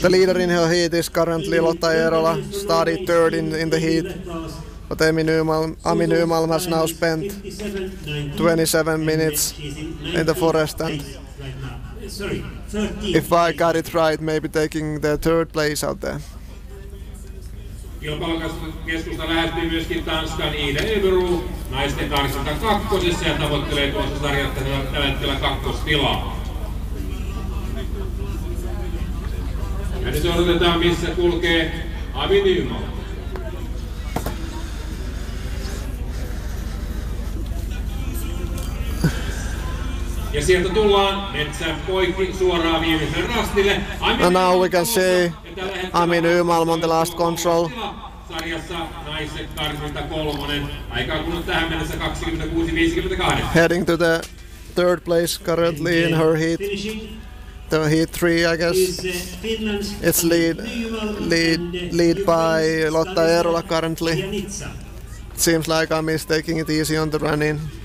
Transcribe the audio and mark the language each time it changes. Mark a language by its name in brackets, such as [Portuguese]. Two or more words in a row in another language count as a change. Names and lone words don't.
[English] The leader in her heat is currently Lotta Eerola, started third in the heat. But Ami Nymalm has now spent 27 minutes in the forest, and if I got it right, maybe taking the 3rd place out there. [Finnish] Kilpailukeskusta lähestyy myöskin Tanskan Ida Eberu naisten karsinta kakkosessa ja tavoittelee tuossa sarjassa tällä hetkellä kakkostilaa. Ja nyt odotetaan, missä kulkee Ami Nymalm. Ja sieltä tullaan metsän poikki suoraan viimeisen rastille. [English] And now we can see Ami Nymalm on the last control. [Finnish] Sarjassa naiset karsinta 3. Aikaa kulunut tähän mennessä 26.58. [English] Heading to the 3rd place currently in her heat. The heat 3, I guess. It's lead by Lotta Eerola currently. It seems like Ami is taking it easy on the run-in.